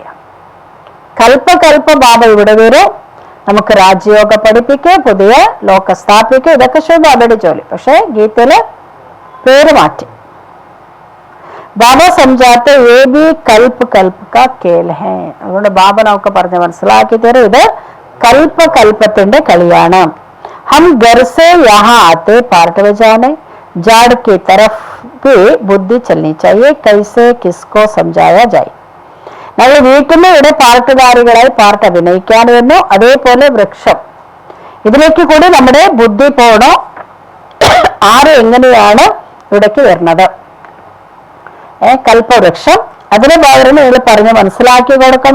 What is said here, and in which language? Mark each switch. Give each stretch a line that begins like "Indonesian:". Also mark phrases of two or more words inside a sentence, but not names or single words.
Malayalam: കൽപ്പ കൽപ്പ ബാബ ഇവിടെ വരും, നമുക്ക് രാജയോഗ പഠിപ്പിക്കുക, പുതിയ ലോക സ്ഥാപിക്കുക, ഇതൊക്കെ ശിവ ബാബയുടെ ജോലി. പക്ഷെ ഗീതയില് പേര് മാറ്റി.
Hindi: बाबा समझाते ये भी कल्प कल्प का खेल है.
Malayalam: അതുകൊണ്ട് ബാബ നമുക്ക് പറഞ്ഞ് മനസ്സിലാക്കി തരും, ഇത് കൽപ്പ കൽപ്പത്തിന്റെ കളിയാണ്.
Hindi: हम घर से यहाँ आते पार्ट बजाने, जाड़ की तरफ भी बुद्धि चलनी चाहिए, कैसे किसको समझाया जाए.
Malayalam: ഞങ്ങൾ വീട്ടിൽ നിന്ന് ഇവിടെ പാർട്ടുകാരികളായി പാർട്ട് അഭിനയിക്കാൻ വരുന്നു. അതേപോലെ വൃക്ഷം, ഇതിലേക്ക് കൂടി നമ്മുടെ ബുദ്ധി പോകണോ, ആര് എങ്ങനെയാണ് ഇവിടേക്ക് വരുന്നത്. കൽപ്പവൃക്ഷം, അതിന് പകരം നിങ്ങൾ പറഞ്ഞ് മനസ്സിലാക്കി കൊടുക്കണം.